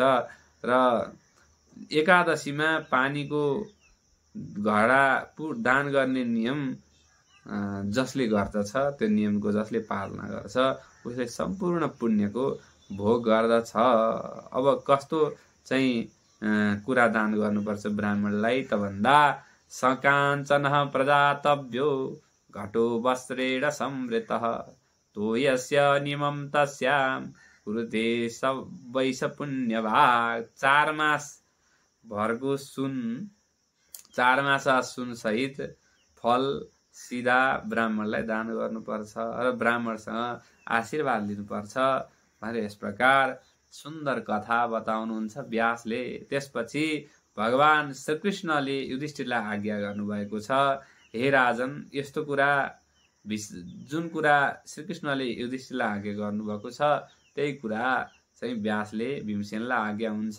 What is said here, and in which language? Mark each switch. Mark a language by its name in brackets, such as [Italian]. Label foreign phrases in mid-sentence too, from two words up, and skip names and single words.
[Nepali] र एकादशीमा पानीको घडा दान गर्ने नियम जसले गर्दछ, त्यो नियमको जसले पालना गर्छ उसले सम्पूर्ण पुण्यको भोग गर्दछ। अब कस्तो चाहिँ कुरा दान गर्नुपर्छ ब्राह्मणलाई त भन्दा [Sanskrit] सकाञ्चनः प्रजातव्यो घटो वस्त्रेण संवृतः तोयस्य नियमं तस्यां कुरुते वैश पुण्यभाग। [Nepali] 4 मास भरको सुन, 4 मासा सुन सहित फल सिधा ब्राह्मणलाई दान गर्नुपर्छ र ब्राह्मणसँग आशीर्वाद लिनुपर्छ भनेर यस प्रकार सुन्दर कथा बताउनुहुन्छ व्यासले। त्यसपछि भगवान श्रीकृष्णले युधिष्ठिरलाई आज्ञा गर्नुभएको छ, हे राजन, यस्तो कुरा जुन कुरा श्रीकृष्णले युधिष्ठिरलाई आज्ञा गर्नुभएको छ त्यही कुरा चाहिँ व्यासले भीमसेनलाई आज्ञा हुन्छ।